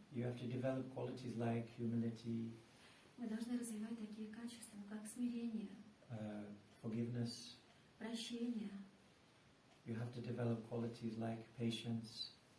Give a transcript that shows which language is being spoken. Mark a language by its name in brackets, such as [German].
[English] You have to develop qualities like humility, [Russian] Мы должны развивать такие качества, как смирение, [English] forgiveness. [Russian] прощение, [English] You have to develop qualities like patience,